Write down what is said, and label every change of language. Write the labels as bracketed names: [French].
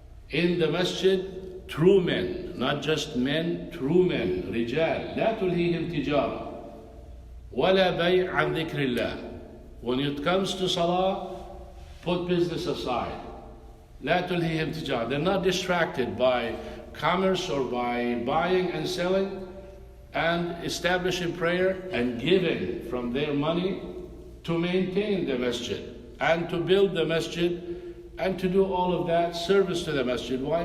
[English] In the masjid, true men, not just men, true men, رجال. [Arabic] لا تلهيهم تجارة ولا بيع عن ذكر الله. [English] When it comes to salah, put business aside. [Arabic] لا تلهيهم تجارة. [English] They're not distracted by commerce or by buying and selling, and establishing prayer and giving from their money to maintain the masjid and to build the masjid and to do all of that service to the masjid. Why?